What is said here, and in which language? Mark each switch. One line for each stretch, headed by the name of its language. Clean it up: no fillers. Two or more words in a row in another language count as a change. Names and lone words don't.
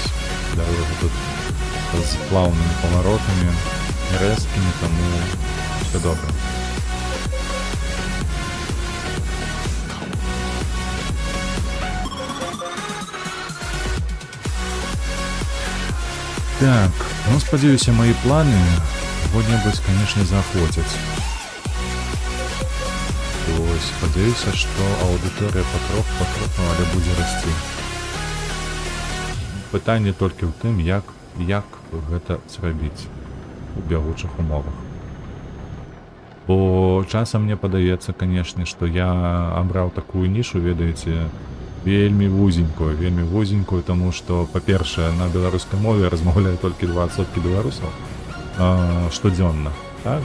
Belarusian: Дарога тут з плаўнымі паваротамі, рэзкімі, таму все добра. Так, ну, спадзяюся,
Russian: мои планы кого-нибудь, конечно, заохотят. Ой.
Belarusian: Вось, спадзяюся, што аўдыторыя патроху, але будзе расці. Пытанне толькі ў тым, як гэта зрабіць у бягучых умовах. Бо часам мне падаецца, канешне, што я абраў такую нішу, ведаеце, вельмі вузенькую, таму што, па-першае, на беларускай мове размаўляю толькі 20% беларусаў штодзённа, так?